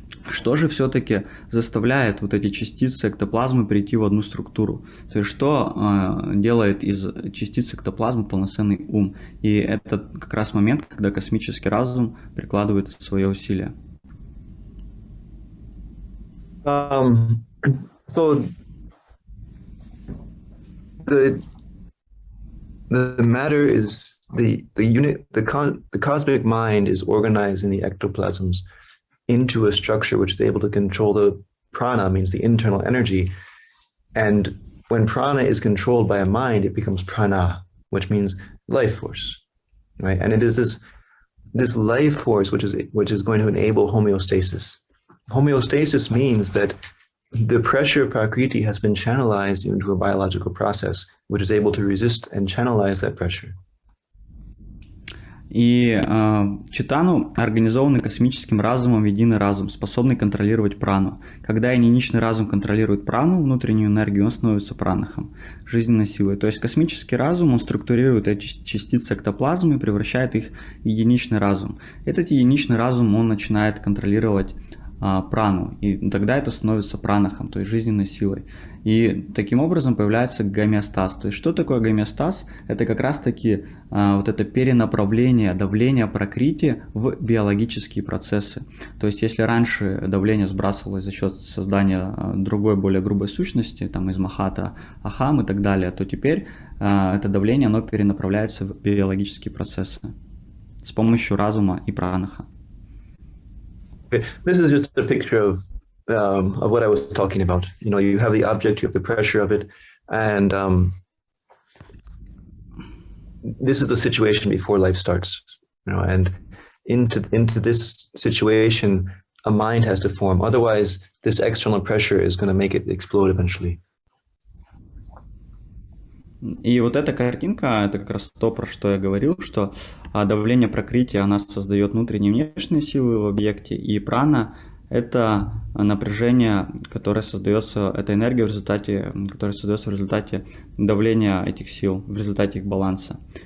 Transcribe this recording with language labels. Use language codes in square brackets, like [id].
[ru] Что же все-таки заставляет вот эти частицы эктоплазмы прийти в одну структуру? То есть что делает из частиц эктоплазмы полноценный ум? И это как раз момент, когда космический разум прикладывает свое усилие. [en] So the matter is the unit, the cosmic mind is organized in the ectoplasms into a structure which is able to control the prana, means the internal energy. And when prana is controlled by a mind, it becomes prana, which means life force, right? And it is this life force which is going to enable homeostasis. Homeostasis means that the pressure of Prakriti has been channelized into a biological process, which is able to resist and channelize that pressure. [ru] И читану организованы космическим разумом в единый разум, способный контролировать прану. Когда единичный разум контролирует прану, внутреннюю энергию, он становится пранахом, жизненной силой. То есть космический разум, он структурирует эти частицы эктоплазмы и превращает их в единичный разум. Этот единичный разум, он начинает контролировать прану, и тогда это становится пранахом, то есть жизненной силой. И таким образом появляется гомеостаз. То есть что такое гомеостаз? Это как раз-таки вот это перенаправление давления пракрити в биологические процессы. То есть если раньше давление сбрасывалось за счет создания другой, более грубой сущности, там из махата, ахам и так далее, то теперь это давление, оно перенаправляется в биологические процессы с помощью разума и пранаха. [en] This is just a picture of what I was talking about. You know, you have the object, you have the pressure of it, and this is the situation before life starts. You know, and into this situation, a mind has to form. Otherwise, this external pressure is going to make it explode eventually. [ru] И вот эта картинка, это как раз то, про что я говорил, что давление пракрити, она создает внутренние и внешние силы в объекте, и прана – это напряжение, которое создается, это энергия, которая создается в результате давления этих сил, в результате их баланса.